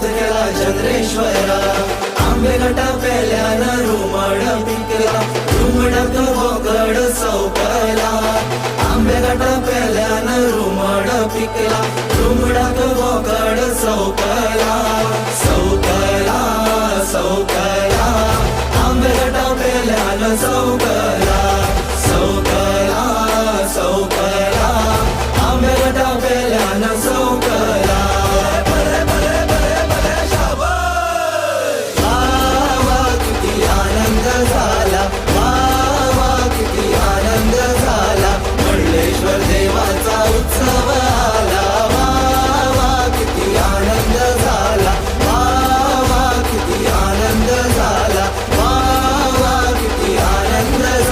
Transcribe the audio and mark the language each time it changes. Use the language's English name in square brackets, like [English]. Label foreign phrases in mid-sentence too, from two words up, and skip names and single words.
[Konkani] केला चंद्रेश्वरा, आंबे घाटा पेल्यान रुमड पिकला, रुमडाक बोकड सौकला, आंबे घाटा पेल्यान रुमड पिकला, रुमडाक बोकड सौकला, सौकला सौकला, आंबे घाटा पेल्यान सौकला, सौकला सौकला, आंबे घाटा पेल्यान सौकला. बरे बरे बरे बरे शाबास. [Marathi] वा किती आनंद झाला, वा किती आनंद झाला, मंडलेश्वर देवाचा उत्सव आला, वा किती आनंद झाला, वा किती आनंद झाला, वा किती आनंद झाला.